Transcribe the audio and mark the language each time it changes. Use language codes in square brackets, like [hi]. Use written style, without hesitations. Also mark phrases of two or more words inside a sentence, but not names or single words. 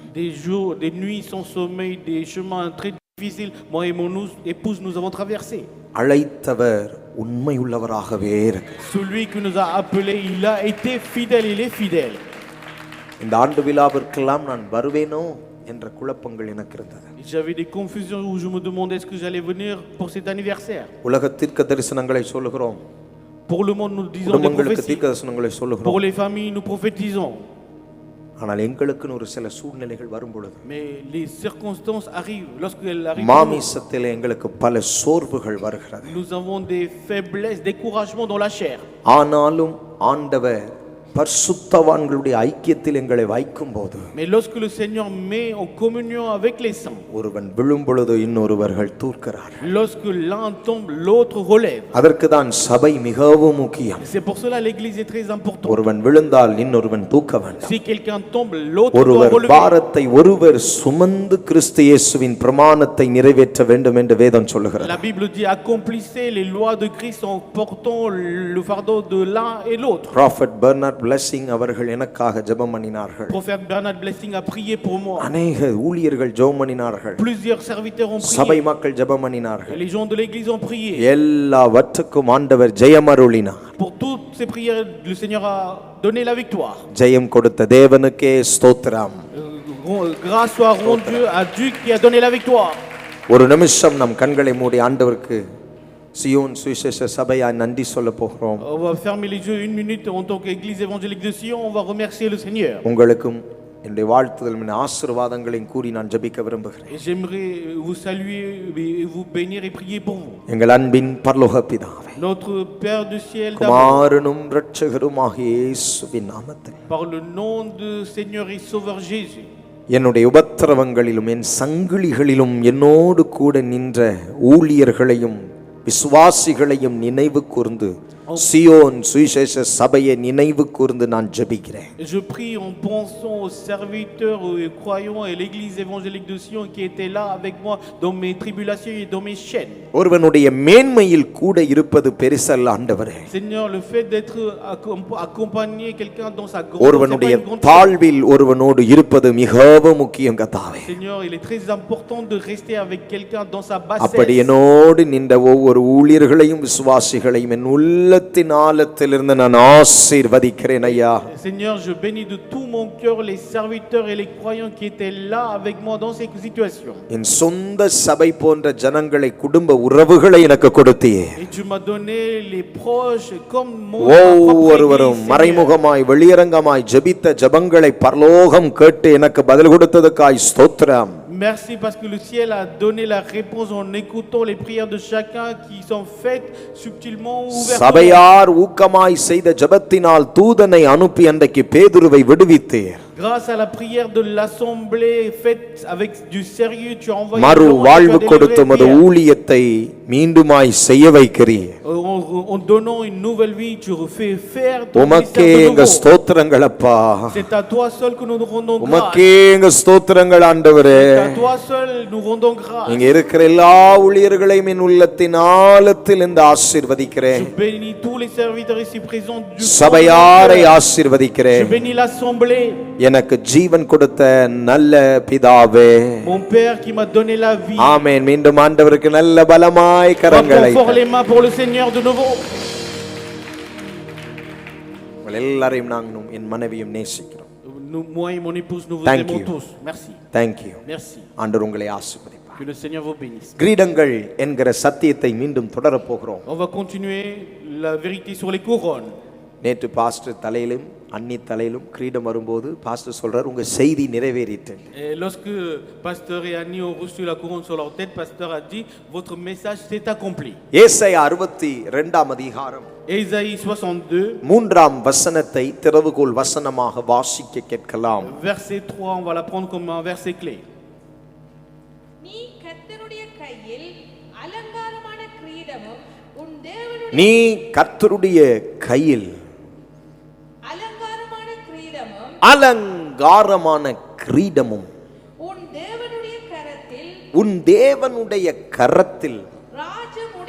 [fr] Des jours, des nuits sans sommeil, des chemins très difficiles, moi et mon épouse nous avons traversé. [ta] அழைத்தவர் உண்மையுள்ளவராகவே இருக்கிறார். [fr] Celui qui nous a appelés, il a été fidèle, il est fidèle. [ta] இந்த ஆண்டு விழாவிற்கெல்லாம் நான் வருவேனோ என்ற குழப்பங்கள் எனக்கு இருந்தது. [fr] J'avais des confusions où je me demandais est-ce que j'allais venir pour cet anniversaire. [ta] உலக தீர்க்க தரிசனங்களை சொல்லுகிறோம். [fr] Pour le monde nous disons des prophéties. [ta] தீர்க்க தரிசனங்களை சொல்லுகிறோம். [fr] Pour les familles nous prophétisons. [ta] ஆனால் எங்களுக்குன்னு ஒரு சில சூழ்நிலைகள் வரும்பொழுது [fr] Mais les circonstances arrivent lorsqu'elles arrivent. [ta] மாமிசத்தில் எங்களுக்கு பல சோர்வுகள் வருகிறது. [fr] Nous avons des faiblesses, découragements dans la chair. [ta] ஆனாலும் ஆண்டவர் பரிசுத்தவான்களுடைய ஐக்கியத்தில் எங்களை வைக்கும்போது [fr] Mais lorsque le Seigneur met en communion avec les saints, [ta] ஒருவன் விழும் பொழுது இன்னொருவர்கள் தூர்க்கிறார்கள். [fr] lorsque l'un tombe, l'autre relève. [ta] அதற்கு தான் சபை மிகவும் முக்கியம். [fr] C'est pour cela l'église est très importante. [ta] ஒருவன் விழுந்தால் இன்னொருவன் தூக்க வேண்டும். [fr] Si quelqu'un tombe, l'autre doit [ta] ஒருவர் [fr] relever. [ta] பாரத்தை ஒருவர் சுமந்து கிறிஸ்து இயேசுவின் பிரமாணத்தை நிறைவேற்ற வேண்டும் என்று வேதம் சொல்லுகிறது. [fr] La Bible dit accomplissez les lois de Christ en portant le fardeau de l'un et l'autre. [ta] Prophet Bernard பிளஸிங் அவர்கள் எனக்காக ஜெபம் பண்ணினார்கள். [fr] Prophète Bernard Blessing a prié pour moi. [ta] அநேக ஊழியர்கள் ஜெபம் பண்ணினார்கள். [fr] Plusieurs serviteurs ont [ta] சபை [fr] prié. [ta] மக்கள் ஜெபம் பண்ணினார்கள். [fr] Les gens de l'église ont prié. [ta] எல்லாவற்றுக்கும் ஆண்டவர் ஜெயமருளினார். [fr] Pour toutes ces prières, le Seigneur a donné la victoire. [ta] ஜெயம் கொடுத்த தேவனுக்கே ஸ்தோத்திரம். [fr] Grâce soit rendue à Dieu qui a donné la victoire. [ta] ஒரு நிமிஷம் நம் கண்களை மூடி ஆண்டவருக்கு சியோன் சுவிசேஷ சபையாய் நன்றி சொல்ல போகிறோம். [fr] On va fermer les yeux une minute en tant qu'église évangélique de Sion. On va remercier le Seigneur. [ta] உங்களுக்கும் என்னுடைய வாழ்த்துதல் ஆசீர்வாதங்களையும் கூறி நான் ஜெபிக்க விரும்புகிறேன். [fr] Et j'aimerais vous saluer et vous bénir et prier pour vous. [ta] எங்கள் அன்பின் பரலோக பிதாவே, [fr] Notre Père du ciel, [ta] குமாரனும் இரட்சகருமாகிய இயேசுவின் நாமத்தில் [fr] par le nom de Seigneur et Sauveur Jésus, [ta] என்னுடைய உபத்திரவங்களிலும் என் சங்கிலிகளிலும் என்னோடு கூட நின்ற ஊழியர்களையும் விசுவாசிகளையும் நினைவு கூர்ந்து சியோன் சுவிசேஷ சபையை நினைவு கூர்ந்து நான் ஜெபிக்கிறேன். [fr] je prie en pensant aux serviteurs, aux croyants et l'église évangélique de Sion qui était là avec moi dans mes tribulations et dans mes chaînes. [ta] ஒருவனுடைய மேன்மையில் கூட இருப்பது பெரிசல்ல ஆண்டவரே. [fr] Seigneur, le fait d'être accompagné quelqu'un dans sa grandeur, [ta] ஒருவனுடைய தாழ்வில் ஒருவனோடு இருப்பது மிகவும் முக்கியம் கர்த்தாவே. [fr] Seigneur, il est très important de rester avec quelqu'un dans sa bassesse. [ta] அப்படி என்னோடு நின்ற ஒவ்வொரு ஊழியர்களையும் விசுவாசிகளையும் என் உள்ளத்தின் ஆழத்திலிருந்து நான் ஆசீர்வதிக்கிறேன் ஐயா. [fr] Seigneur, je bénis de tout mon cœur les serviteurs et les croyants qui étaient là avec moi dans ces situations. [ta] என் சொந்த சபை போன்ற ஜனங்களை குடும்ப உறவுகளை எனக்கு கொடுத்தீயே. [fr] Et tu m'as donné les proches comme mon [ta] ஒவ்வொருவரும் மறைமுகமாய் வெளியரங்கமாய் ஜெபித்த ஜெபங்களை பரலோகம் கேட்டு எனக்கு பதில் கொடுத்ததுக்காய் ஸ்தோத்திரம். [fr] Merci parce que le ciel a donné la réponse en écoutant les prières de chacun qui sont faites subtilement ou ouvertement. [ta] சபையார் ஊக்கமாய் செய்த ஜெபத்தினால் தூதனை அனுப்பி அன்றைக்கு பேதுருவை விடுவித்தீர். [fr] Grâce à la prière de l'assemblée faite avec du sérieux, tu as envoyé [ta] மறு வாழ்வு கொடுத்து மது ஊழியத்தை மீண்டுமாய் செய்ய வைக்கிறீர். [fr] en donnant une nouvelle vie, tu refais faire ton [ta] உமக்கே எங்க ஸ்தோத்திரங்கள் அப்பா. [fr] C'est à toi seul que nous rendons grâce. [ta] உமக்கே எங்க ஸ்தோத்திரங்கள் ஆண்டவரே. [fr] C'est à toi seul nous rendons grâce. [ta] இங்க இருக்கிற எல்லா ஊழியர்களையும் என் உள்ளத்தின் ஆழத்தில் இருந்து ஆசீர்வதிக்கிறேன். [fr] Je bénis tous les serviteurs ici présents du [ta] சபையாரை ஆசீர்வதிக்கிறேன். [fr] Je bénis l'assemblée. [ta] எனக்கு ஜீவன் கொடுத்த நல்ல பிதாவே. [fr] Mon Père qui m'a donné la vie. [ta] ஆமென். மீண்டும் ஆண்டவருக்கு நல்ல பலமாய் கரங்களை [fr] fort les mains pour le Seigneur de nouveau. [ta] எல்லாரையும் நாங்களும் என் மனைவியும் நேசிக்கிறோம். [fr] Moi et mon épouse nous vous [en] Thank [fr] aimons [en] you. [fr] tous. Merci. [en] Thank you. [fr] Merci. [ta] ஆண்டவர் உங்களை ஆசீர்வதிப்பார். [fr] Que le Seigneur vous bénisse. [ta] கிரீடங்கள் என்கிற சத்தியத்தை மீண்டும் தொடரப் போகிறோம். [fr] On va continuer la vérité sur les couronnes. [ta] நேற்று பாஸ்டர் தலையிலும் அன்னி தலையிலும் கிரீடம் வரும்போது பாஸ்டர் சொல்றார் உங்க செய்தி நிறைவேறிட்டு. [fr] Et lorsque pasteur et Annie ont reçu la couronne sur leur tête, pasteur a dit votre message s'est accompli. [ta] ஏசாயா 62 அதிகாரம் [fr] Ésaïe 62 [ta] 3ஆம் வசனத்தை திறவுகோல் வசனமாக வாசிக்க கேட்கலாம். [fr] verset 3, on va la prendre comme un verset clé. [ta] நீ கர்த்தருடைய கையில் அலங்காரமான கிரீடமும் உன் தேவனுடைய நீ கர்த்தருடைய கையில் அலங்காரமான கிரீடமும் உன் தேவனுடைய கரத்தில் ராஜ